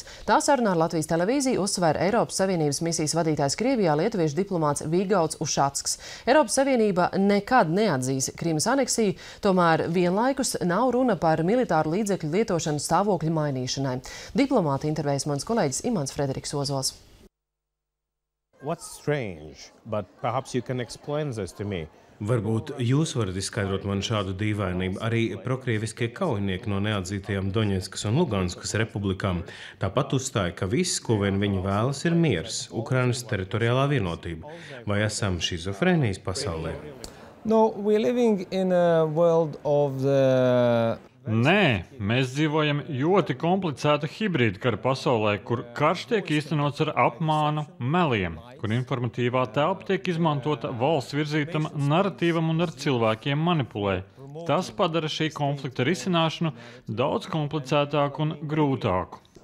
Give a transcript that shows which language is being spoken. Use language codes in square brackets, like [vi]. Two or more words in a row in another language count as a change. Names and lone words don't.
[lv] Tā sarunā ar Latvijas televīziju uzsver Eiropas Savienības misijas vadītājs Krievijā lietuviešu diplomāts Vigauds Ušacks. Eiropas Savienība nekad neatzīs Krimas aneksiju, tomēr vienlaikus nav runa par militāru līdzekļu lietošanu stāvokļu mainīšanai. Diplomāti intervējas mans kolēģis Imants Frederiks Ozols. [en] What's strange, but perhaps you can explain this to me. [lv] Varbūt jūs varat izskaidrot man šādu dīvainību. Arī prokrieviskie kaujinieki no neatzītajām Doņetskas un Luganskas republikām tāpat uzstāja, ka viss, ko vien viņi vēlas, ir miers, Ukrainas teritoriālā vienotība. Vai esam šizofrēnijas pasaulē? [en] No, we're living in a world of the... [lv] Nē, mēs dzīvojam ļoti komplicēta hibrīda kara pasaulē, kur karš tiek īstenots ar apmānu, meliem, kur informatīvā telpa tiek izmantota valsts virzītam naratīvam un ar cilvēkiem manipulē. Tas padara šī konflikta risināšanu daudz komplicētāku un grūtāku.